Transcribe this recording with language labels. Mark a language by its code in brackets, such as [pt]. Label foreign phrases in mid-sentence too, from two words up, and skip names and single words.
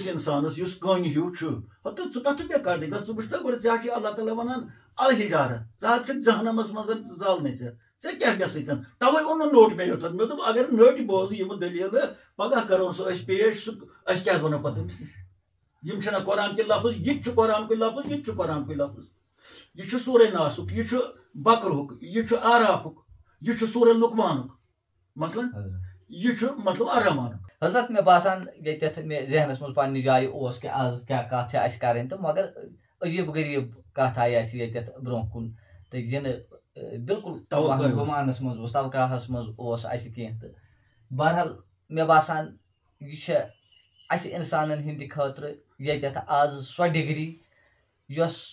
[ks] انسانس یُس کٔنۍ ہیوٗ چھُ تہٕ ژٕ کتھ بے کار ژٕ وٕچھ گۄڈٕ ژےٚ چھِ اللہ تعالیٰ ونان الحجارہ ژٕ حظ چھُکھ جہنمس منٛز زالنٕے ژےٚ کیاہ مےٚ سۭتۍ توے اوٚن نہٕ نوٹ مےٚ یوٚتن مےٚ دوٚپ اگر نٔٹۍ بوزٕ یِم دٔلیٖلہٕ پگہہ کرو سُہ أسۍ پیش سُہ أسۍ کیٛاہ وَنو پتہٕ أمِس نِش یِم چھِنہ قرآن کہِ لفظ یہِ تہِ چھُ قرآن کُے لفظ یہِ تہِ چھُ قرآن کُے لفظ یہِ چھُ سورے ناسُک یہِ چھُ بکرہُک یہِ چھُ آرافُک یہِ چھُ سورے لُقمانُک مثلاً یہِ چھُ مطلب الرحمانُک حضرت مےٚ باسان ییٚتٮ۪تھ مےٚ ذہنس منٛز پننہِ جایہِ اوس کہِ آز کیاہ کتھ چھِ اَسہِ کَرٕنۍ تہٕ مگر عجیٖب غریٖب کتھ آیہِ اَسہِ ییٚتٮ۪تھ برونٛہہ کُن تہٕ یہِ نہٕ بِلکُل گُمانس منٛز اوس توقاہس منٛز اوس اَسہِ کینٛہہ تہٕ بہرحال مےٚ باسان یہِ چھِ اَسہِ اِنسانن ہٕنٛدِ خٲطرٕ ییٚتٮ۪تھ آز سۄ ڈگری یۄس